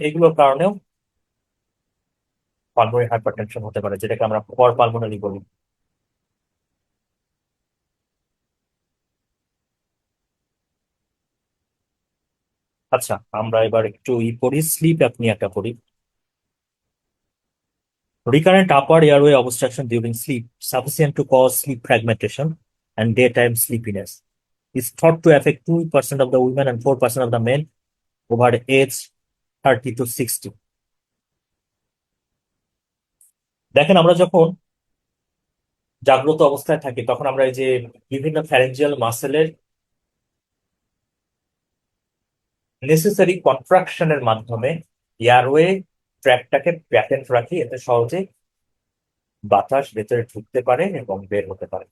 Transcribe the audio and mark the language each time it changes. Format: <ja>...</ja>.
<bn>এগুলোর কারণেও pulmonary hypertension হতে পারে, যেটাকে আমরা স্কর পালমোনালি বলি। আচ্ছা, আমরা এবার একটু পড়ি, স্লিপ অ্যাপনিয়াটা পড়ি।</bn> <en>Recurrent upper airway obstruction during sleep, sufficient to cause sleep fragmentation and daytime sleepiness, is thought to affect 2% of the women and 4% of the men over age 30 to 60.</en> <bn>দেখেন, আমরা যখন জাগ্রত অবস্থায় থাকি তখন আমরা এই যে বিভিন্ন ফ্যারেঞ্জিয়াল মাসেলের নেসেসারি কন্ট্রাকশনের মাধ্যমে এয়ারওয়ে ট্র্যাকটাকে প্যাটেন্ট রাখি, এতে সহজে বাতাস ভেতরে ঢুকতে পারে এবং বের হতে পারে।</bn>